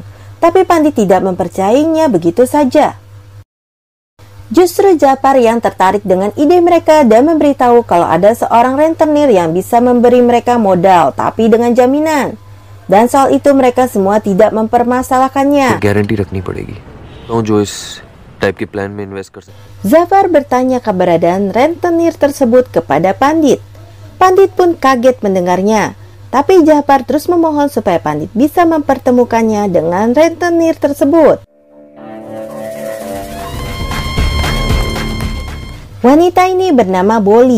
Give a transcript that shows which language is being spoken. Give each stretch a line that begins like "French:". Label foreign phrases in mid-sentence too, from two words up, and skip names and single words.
Indonesian: Tapi Pandit tidak mempercayainya begitu saja. Justru Zafar yang tertarik dengan ide mereka dan memberitahu kalau ada seorang rentenir yang bisa memberi mereka modal tapi dengan jaminan. Dan soal itu mereka semua tidak mempermasalahkannya.
Hindi: गारंटी रखनी पड़ेगी तो जो इस टाइप के प्लान में इन्वेस्ट कर सकते.
Indonesian: Zafar bertanya keberadaan rentenir tersebut kepada Pandit. Pandit pun kaget mendengarnya. Tapi Zafar terus memohon supaya Pandit bisa mempertemukannya dengan rentenir tersebut. Wanita ini bernama Boli.